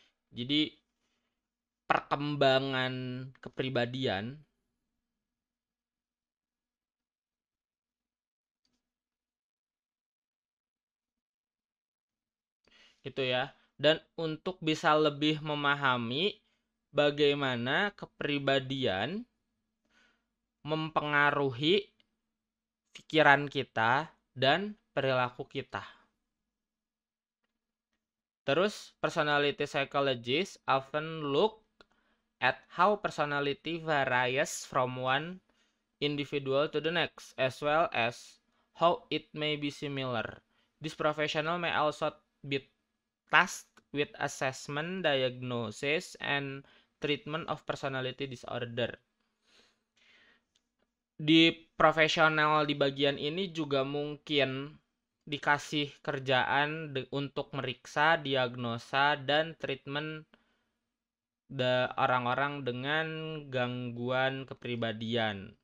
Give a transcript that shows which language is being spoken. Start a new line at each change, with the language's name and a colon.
Indonesian: Jadi perkembangan kepribadian gitu ya. Dan untuk bisa lebih memahami bagaimana kepribadian mempengaruhi pikiran kita dan perilaku kita. Terus
English: personality psychologists often look at how personality varies from one individual to the next, as well as how it may be similar. This professional may also be tasked with assessment, diagnosis, and treatment of personality disorder.
Indonesian: Di profesional di bagian ini juga mungkin dikasih kerjaan untuk meriksa, diagnosa, dan treatment orang-orang dengan gangguan kepribadian.